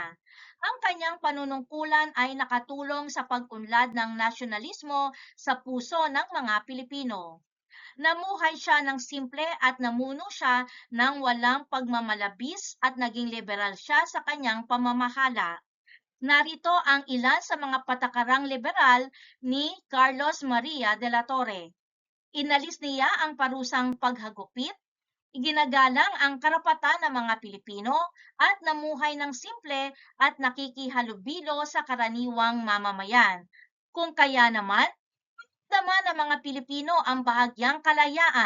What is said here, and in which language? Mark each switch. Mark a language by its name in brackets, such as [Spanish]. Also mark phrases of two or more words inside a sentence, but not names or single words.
[Filipino] Ang kanyang panunungkulan ay nakatulong sa pag-unlad ng nasyonalismo sa puso ng mga Pilipino. Namuhay siya ng simple at namuno siya ng walang pagmamalabis at naging liberal siya sa kanyang pamamahala. Narito ang ilan sa mga patakarang liberal ni Carlos Maria de la Torre. Inalis niya ang parusang paghagupit, iginagalang ang karapatan ng mga Pilipino at namuhay ng simple at nakikihalubilo sa karaniwang mamamayan. Kung kaya naman, naman ng mga Pilipino ang bahagyang kalayaan.